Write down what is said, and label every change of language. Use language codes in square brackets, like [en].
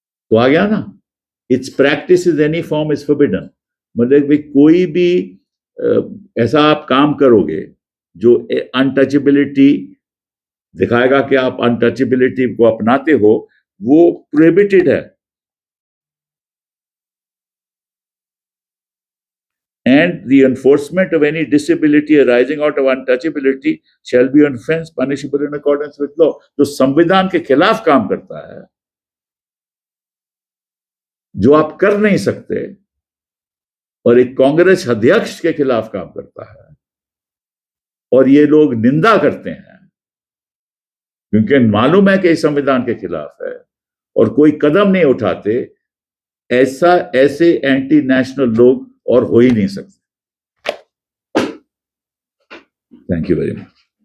[hi] तो आ गया ना, [en] Its practice is any form is forbidden. [hi] मतलब कि कोई भी ऐसा आप काम करोगे जो अनटचेबिलिटी दिखाएगा कि आप अनटचेबिलिटी को अपनाते हो, वो प्रोहिबिटेड है। [en] And the enforcement of any disability arising out of untouchability shall be an offense punishable in accordance with law। [hi] जो संविधान के खिलाफ काम करता है, जो आप कर नहीं सकते, और एक कांग्रेस अध्यक्ष के खिलाफ काम करता है, और ये लोग निंदा करते हैं क्योंकि मालूम है कि इस संविधान के खिलाफ है और कोई कदम नहीं उठाते, ऐसे एंटी नेशनल लोग और हो ही नहीं सकते। [en] Thank you very much.